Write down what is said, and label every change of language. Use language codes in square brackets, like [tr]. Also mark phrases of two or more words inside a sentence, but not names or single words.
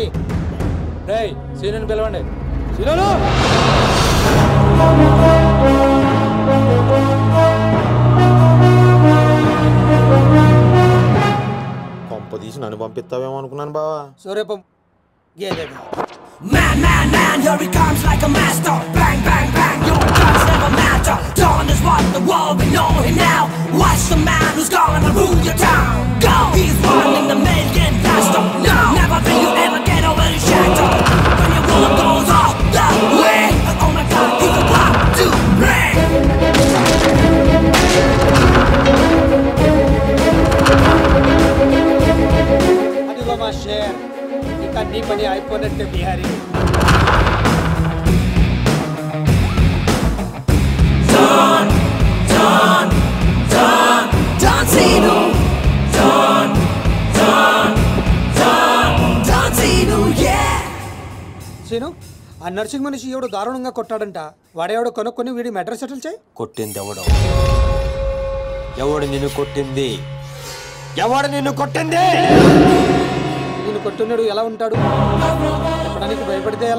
[te] రేయ్, సీనుని పిలవండి. సీను కొంప తీసి నన్ను పంపిస్తావేమో అనుకున్నాను బావా. సూర్యపం గేదెగా. [en] Man, man, man, here he comes like a master. Bang, bang, bang, your guns never matter. Dawn is what the world, we know him now. Watch the man who's gonna rule your town. Go! He's running the million faster. No! Never think you ever get over his shadow. When your world goes all the way. Oh my God, he's about to bring. [te] అదిగో మా షేర్, ఇక నీ పని అయిపోయినట్టే బిహారీ. [en] Don, Don, Don, Don Zeno. Don, Don, Don, Don Zeno, yeah. [te] సీను, ఆ నర్సింగ్ మనిషి ఎవడు దారుణంగా కొట్టాడంట. వాడేవాడు కొనుక్కొని వీడి మెడ్రస్ సెటిల్ చేయి. కొట్టింది ఎవడు? ఎవడు నిన్ను కొట్టింది? ఎవడు నిన్ను కొట్టింది? నేను కొట్టున్నాడు ఎలా ఉంటాడు? చెప్పడానికి భయపడితే ఎలా?